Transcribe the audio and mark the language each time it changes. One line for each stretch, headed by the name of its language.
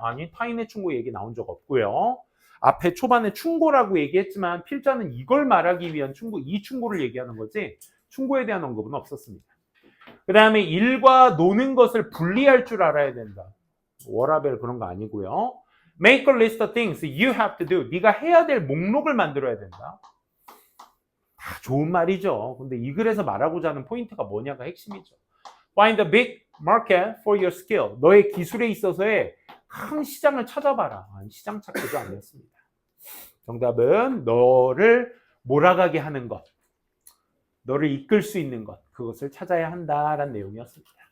Korean: 아니, 타인의 충고 얘기 나온 적 없고요. 앞에 초반에 충고라고 얘기했지만 필자는 이걸 말하기 위한 충고, 이 충고를 얘기하는 거지 충고에 대한 언급은 없었습니다. 그 다음에 일과 노는 것을 분리할 줄 알아야 된다. 워라벨 그런 거 아니고요.
English: Make a list of things you have to do.
Korean: 네가 해야 될 목록을 만들어야 된다. 다 좋은 말이죠. 근데 이 글에서 말하고자 하는 포인트가 뭐냐가 핵심이죠.
English: Find a big market for your skill.
Korean: 너의 기술에 있어서의 큰 시장을 찾아봐라. 시장 찾기도 아니었습니다. 정답은 너를 몰아가게 하는 것, 너를 이끌 수 있는 것, 그것을 찾아야 한다라는 내용이었습니다.